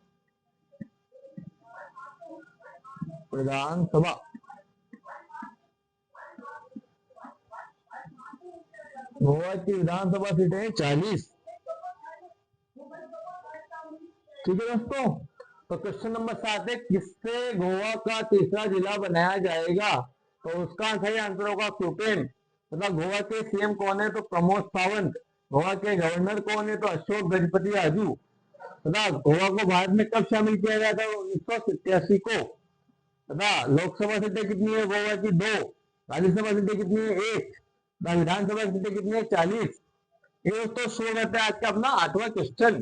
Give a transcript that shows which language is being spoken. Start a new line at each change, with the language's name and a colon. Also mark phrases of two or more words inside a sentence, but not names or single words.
Hindi: विधानसभा, गोवा की विधानसभा सीटें 40। ठीक है दोस्तों, तो
English: question number
Hindi: 7 है, किससे गोवा का तीसरा जिला बनाया जाएगा? तो उसका सही आंसर होगा क्यूपेम। मतलब गोवा के सीएम कौन है? तो प्रमोद सावंत। गोवा के गवर्नर कौन है? तो अशोक गजपति राजू। तथा गोवा को भारत में कब शामिल किया गया था? 1987 को। तथा लोकसभा सीटें कितनी है गोवा की? 2। राज्यसभा सीटें कितनी है? 1। विधानसभा सीटें कितनी है? 40। ये दोस्तों शुरू करते हैं आज का अपना 8वां क्वेश्चन।